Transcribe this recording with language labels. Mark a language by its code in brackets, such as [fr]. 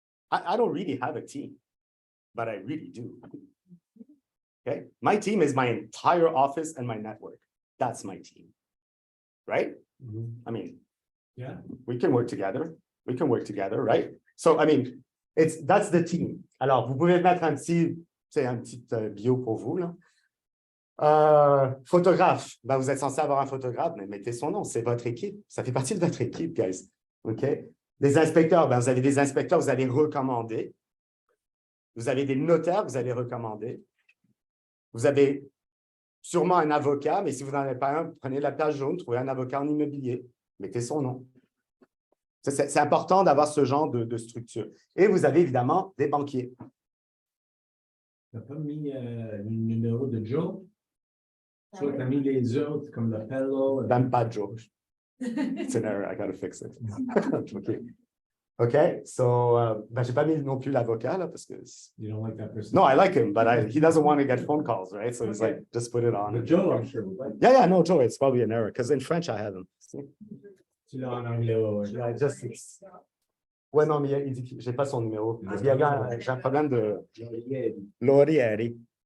[en] I don't really have a team, but I really do. Okay? My team is my entire office and my network. That's my team. Right? I mean, yeah, we can work together. We can work together, right? So, I mean, that's the team. [fr] Alors, vous pouvez mettre un petit bio pour vous, là. Photographe, ben, vous êtes censé avoir un photographe, mais mettez son nom, c'est votre équipe. Ça fait partie de votre équipe, guys. OK? Les inspecteurs, ben, vous avez des inspecteurs, vous allez recommander. Vous avez des notaires, vous allez recommander. Vous avez sûrement un avocat, mais si vous n'en avez pas un, prenez la page jaune, trouvez un avocat en immobilier. Mettez son nom. C'est important d'avoir ce genre de structure. Et vous avez évidemment des banquiers. Tu n'as pas mis le numéro de Joe? Tu as mis les autres comme le fellow. Même pas Joe. [en] It's an error, I gotta fix it. [fr] OK, so, ben, j'ai pas mis non plus l'avocat, là, parce que... [en] You don't like that person? No, I like him, but he doesn't want to get phone calls, right? So he's like, just put it on. But Joe, I'm sure. Right? Yeah, no, Joe, it's probably an error, because in French, I have him. [fr] Tu l'as en anglais, ouais. Yeah, ouais, non, mais il dit que j'ai pas son numéro. J'ai un problème de Laurieri.